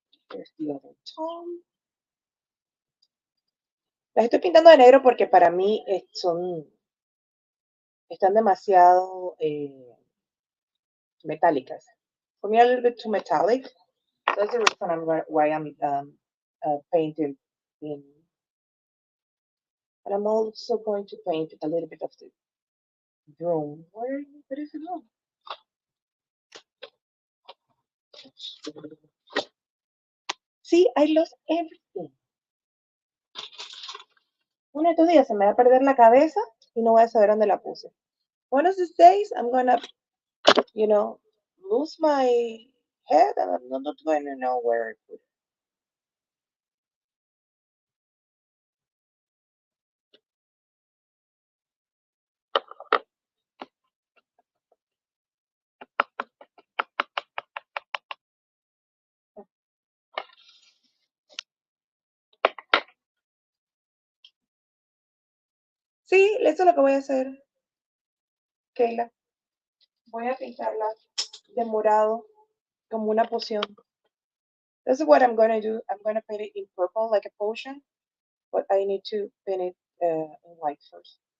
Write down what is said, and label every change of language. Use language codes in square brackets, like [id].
[en] Here's the other tone. [es] Las estoy pintando de negro porque para mí están demasiado metálicas. [en] For me, a little bit too metallic. That's the reason why I'm painting in. And I'm also going to paint a little bit of the broom. Where is it going? See, I lost everything. [es] Uno de estos días se me va a perder la cabeza y no voy a saber dónde la puse. [en] One of these days, I'm gonna, lose my head and I'm not going to know where I put it. [es] Sí, eso es lo que voy a hacer, Keila. Voy a pintarla de morado como una poción. [en] This is what I'm going to do. I'm going to paint it in purple like a potion, but I need to paint it in white first.